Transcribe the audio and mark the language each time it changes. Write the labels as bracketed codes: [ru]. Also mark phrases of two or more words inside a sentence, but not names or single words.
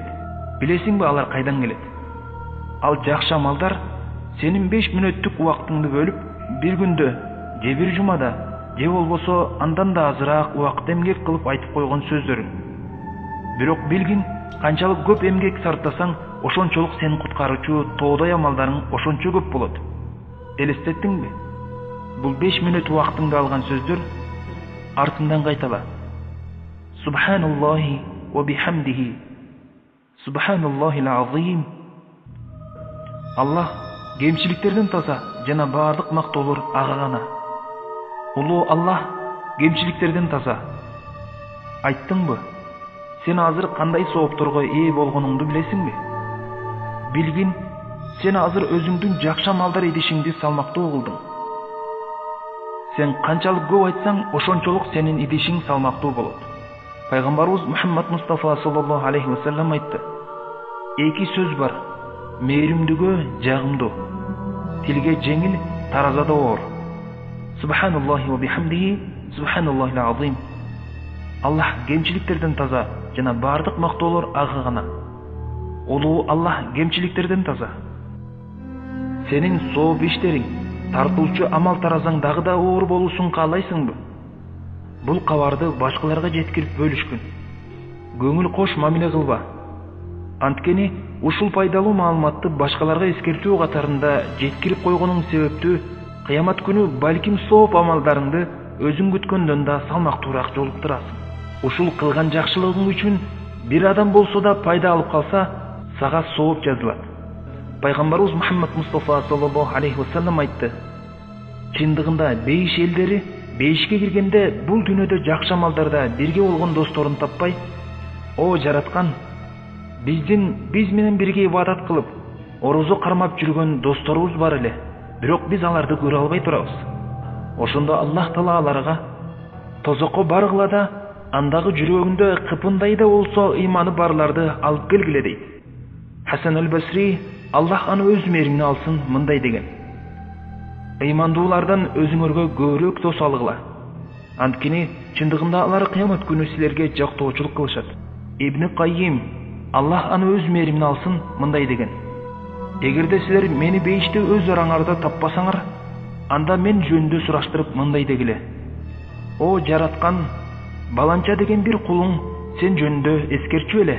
[ky] Билесиңби алар кайдан келет? Ал жакшы амалдар сенин 5 мүнөттүк убактыңды бөлүп, бир күндө же бир жумада, же болбосо андан да азыраак убакыт эмгек кылып айтып койгон сөздөрүң. Бирок билгин, канчалык көп эмгек сарптасаң, ошончолук сени куткаруучу тоодой амалдарың ошончо көп болот. Элестеттиңби? Бул 5 мүнөт убактыңды алган сөздөр артынан кайтала. [ar] سبحان الله وبحمده. سبحان الله العظيم. [ky] Аллах кемчиликтерден таза жана бардык мактоолор ага гана. Улуу Аллах кемчиликтерден таза. Айттыңбы? Сен азыр кандай соопторго ээ болгонуңду билесиңби? Билгин, сен азыр өзүңдүн жакшы амалдар идишиңди салмактуу кылдың. Сен канчалык көп айтсаң, ошончолук сенин идишиң салмактуу болот. Пайгамбарыбыз Мухаммад Мустафа [ar] صلى الله عليه وسلم [ky] айтты: "Эки сөз бар: мээримдүүгө жагымдуу, тилге жеңил, таразада оор. [ar] سبحان الله وبحمده، سبحان الله العظيم." [ky] Аллах кемчиликтерден таза жана бардык мактоолор ага гана. Улуу Аллах кемчиликтерден таза. Сенин сооп иштериң, тартуучу амал таразаң дагы да оор болушун каалайсыңбы? Бул кабарды башкаларга жеткирип бөлүшкүн. Көңүл кош мамиле кылба. Анткени ушул пайдалуу маалыматты башкаларга эскертүү катарында жеткирип койгонуң себептүү кыямат күнү балким сооп амалдарыңды өзүң күткөндөн да салмактуураак жолуктурасың. Ушул кылган жакшылыгың үчүн бир адам болсо да пайда алып калса, сага сооп жазылат. Пайгамбарыбыз Мухаммад Мустафа [ar] صلى الله عليه وسلم [ky] айтты: "Чындыгында бейиш элдери бейишке киргенде бул дүйнөдө жакшы амалдарда бирге болгон досторун таппай, о жараткан, биз менен бирге ибадат кылып, орозо кармап жүргөн досторубуз бар эле, бирок биз аларды көрө албай турабыз. Ошондо Аллах Таала аларга тозокко баргыла да, андагы жүрөгүндө кыпындай да болсо ыйманы барларды алып келгиле" дейт. Хасан аль-Басри, Аллах аны өз мээримине алсын, мындай деген: "Ыймандуулардан өзүңөргө көбүрөөк дос алгыла. Анткени чындыгында алар кыямат күнү силерге жактоочулук кылышат." Ибн Каййим, Аллах аны өз мээримине алсын, мындай деген: "Эгерде силер мени бейиште өз араңарда таппасаңар, анда мен жөнүндө сураштырып мындай дегиле: О жараткан, баланча деген бир кулуң сен жөнүндө эскерчү эле."